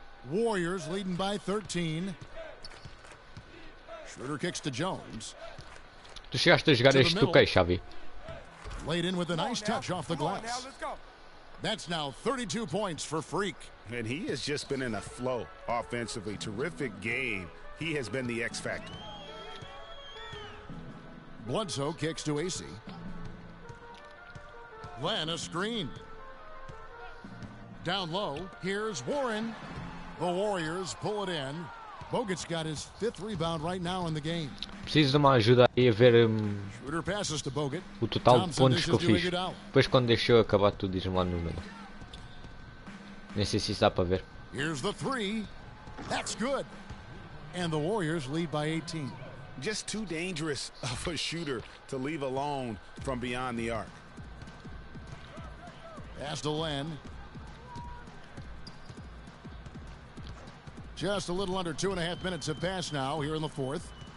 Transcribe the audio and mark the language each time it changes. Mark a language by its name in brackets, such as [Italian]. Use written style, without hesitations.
[English] Warriors leading by 13. Schroeder kicks to Jones. Tu chegaste a jogar este 2K, Xavi? Laid in with a nice touch off the glass. That's now 32 points for Freak. And he has just been in a flow offensively. Terrific game. He has been the X factor. Bledsoe kicks to AC. Len a screen. Down low, here's Warren. The Warriors pull it in. Bogut's got his fifth rebound right now in the game. [Portuguese] Preciso de uma ajuda aí a ver [English] Schroeder passes to Bogut. [Portuguese] o total de pontos que eu fiz. Depois quando deixou acabar tudo, diz-me lá no número. Nem sei se isso dá para ver. [English] Here's the three. That's good. And the Warriors lead by 18. Just too dangerous of a shooter to leave alone from beyond the arc. Pass to Len. Just a little under 2.5 minutes have passed now here in the fourth.